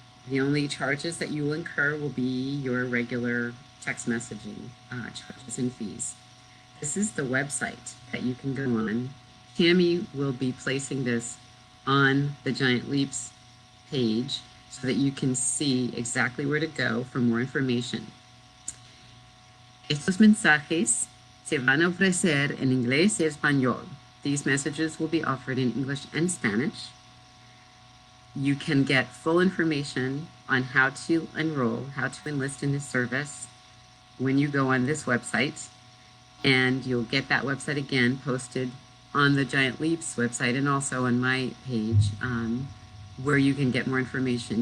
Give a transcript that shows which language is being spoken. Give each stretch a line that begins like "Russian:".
English: The only charges that you will incur will be your regular text messaging charges and fees. This is the website that you can go on. Tammy will be placing this on the Giant Leaps page so that you can see exactly where to go for more information.
Spanish: Estos mensajes se van a ofrecer en inglés y español.
English: These messages will be offered in English and Spanish. You can get full information on how to enroll, how to enlist in this service when you go on this website. And you'll get that website again posted on the Giant Leaps website and also on my page where you can get more information.